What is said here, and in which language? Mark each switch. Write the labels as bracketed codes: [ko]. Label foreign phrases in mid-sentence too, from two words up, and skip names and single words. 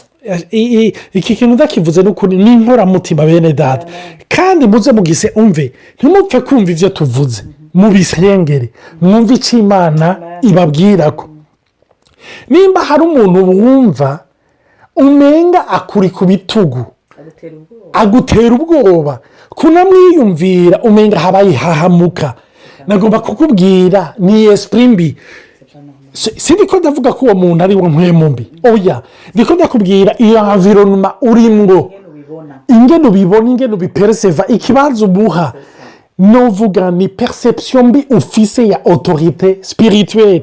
[rn] iki kintu ndakivuze n'ukuri ni inkoramutima bene data, kandi muze mugise umve, ntimupfe kumva ibyo tuvuze, mubisengere mwumve icyo imana ibabwira ko. nimba hari umuntu wumva umenga akuri ku bitugu agutera ubwoba, kunamwiyumvira umenga habaye hahamuka, nagomba kukubwira ni esprit mbi. si ndiko ndavuga ko uwo muntu ari wo mpwemu mbi, oya ndiko ndakubwira iyo environnement urimwo, ingene ubibona, ingene ubipereseva, ikibanza umuha. novuga ni perception mbi ufise ya [fr] otorite spirituelle.